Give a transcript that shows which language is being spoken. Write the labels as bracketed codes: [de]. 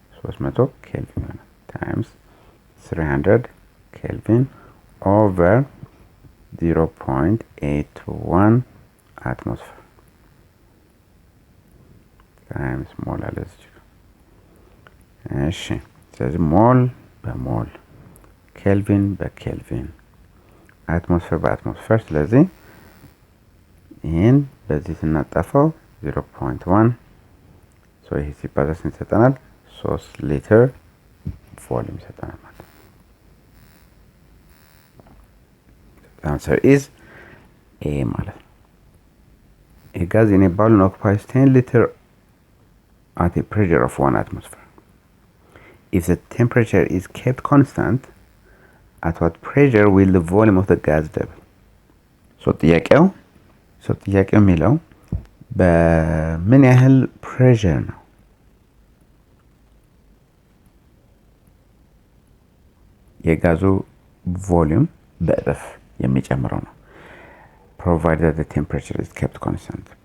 [am] 300 ኬልቪን ይሆናል ታይምስ 300 ኬልቪን [en] over 0.821 atmosphere times [am] ሞል አለ እዚህ ጋር። እሺ ስለዚህ ሞል በሞል ኬልቪን በኬልቪን አትሞስፌር በአትሞስፌር ስለዚህ ይሄን በዚህ ስናጣፋው 0.1 ሶ ይሄ ሲባዛ ስንት ይሰጠናል? 3 ሊትር ቮሊዩም ይሰጠናል ማለት ነው። [en] The answer is A [am] ማለት ነው። [en] A gas in a balloon occupies 10 liter at a pressure of 1 atmosphere. If the temperature is kept constant, at what pressure will the volume of the gas double? [am] So ጥያቄው የሚለው በምን ያህል ፕሬሸር ነው የጋዙ ቮሊዩም በእጥፍ የሚጨምረው ነው። [en] provided that the temperature is kept constant.